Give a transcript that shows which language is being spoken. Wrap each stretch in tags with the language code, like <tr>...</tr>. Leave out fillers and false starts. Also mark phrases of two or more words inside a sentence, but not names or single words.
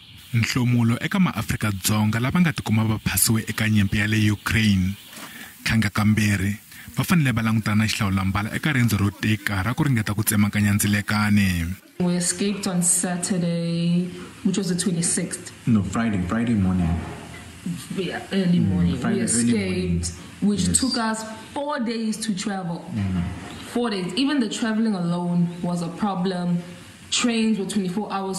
<ts>nhlomulo eka MaAfrika Dzonga lava nga tikuma va phasiwe eka nyimpi ya le Ukraine khanga kambirhi va fanele va langutana xihlawulambala eka rendzo ro tika ra ku ringeta ku tsemakanya ndzilekane.</ts> <en>We escaped on Saturday, which was the 26th. No, Friday morning. Yeah, early morning. Friday, we escaped, which yes. took us 4 days to travel. 4 days. Even the traveling alone was a problem. Trains were 24 hours.</en>